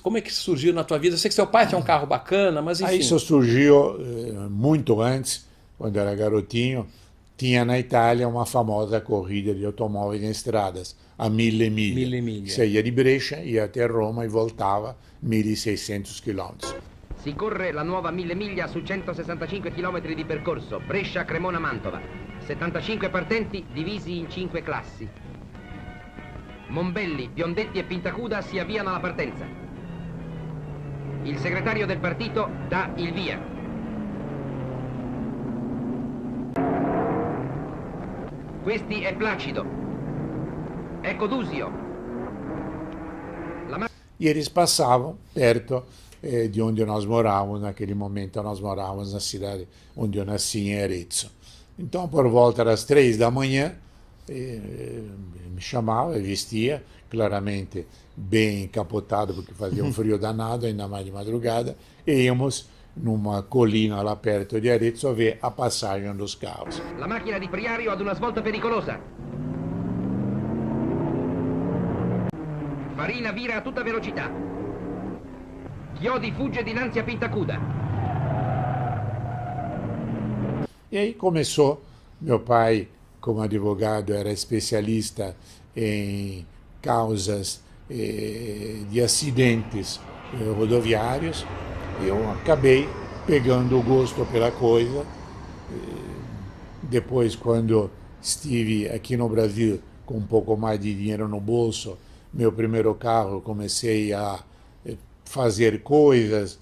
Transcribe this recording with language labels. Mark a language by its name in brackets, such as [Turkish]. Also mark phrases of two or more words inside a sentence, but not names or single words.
[Portuguese] Como é que surgiu na tua vida? Eu sei que seu pai tinha um carro bacana, mas enfim... Isso surgiu muito antes, quando era garotinho. Tinha na Itália uma famosa corrida de automóveis em estradas, a 1000 milha. Você ia de Brescia, ia até Roma e voltava 1.600 quilômetros. [Italian] Si corre la nuova 1000 miglia su 165 km di percorso, Brescia-Cremona-Mantova. 75 partenti divisi in 5 classi. Monbelli, Biondetti e Pintacuda si avviano alla partenza. Il segretario del partito dà il via. Questi è Placido. Ecco Dusio. [Portuguese] E eles passavam perto de onde nós morávamos. Naquele momento nós morávamos na cidade onde eu nasci, em Arezzo. Então, por volta das 3 da manhã, me chamava, vestia, claramente bem encapotado, porque fazia um frio danado, ainda mais de madrugada, e íamos numa colina lá perto de Arezzo a ver a passagem dos carros. [Italian] La macchina di Priario ad una svolta pericolosa. Farina vira a tutta velocità. Chiodi fugge dinanzi a Pintacuda. [Portuguese] E aí começou, meu pai, como advogado, era especialista em causas de acidentes rodoviários. Eu acabei pegando o gosto pela coisa. Depois, quando estive aqui no Brasil com um pouco mais de dinheiro no bolso, meu primeiro carro, comecei a fazer coisas.